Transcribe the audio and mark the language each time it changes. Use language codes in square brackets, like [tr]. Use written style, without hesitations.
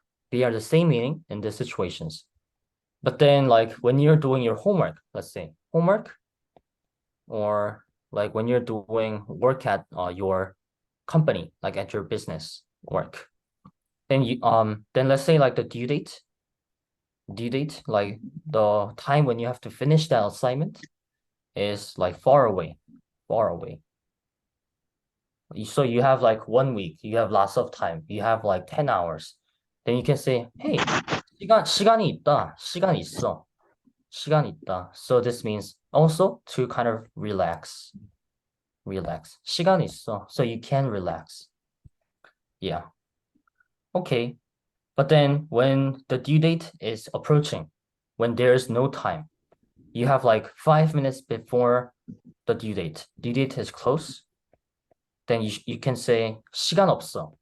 [en] They are the same meaning in these situations. But then like when you're doing your homework, let's say homework, or like when you're doing work at your company, like at your business work, then let's say like the due date, like the time when you have to finish that assignment is like far away, far away. So you have like 1 week, you have lots of time, you have like 10 hours. Then you can say, hey, [ko] 시간이 있다, 시간 있어, 시간 있다. [en] So this means also to kind of relax. [ko] 시간 있어. [en] So you can relax. Yeah. Okay. But then when the due date is approaching, when there's no time, you have like 5 minutes before the due date is close, then you can say [ko] 시간 없어.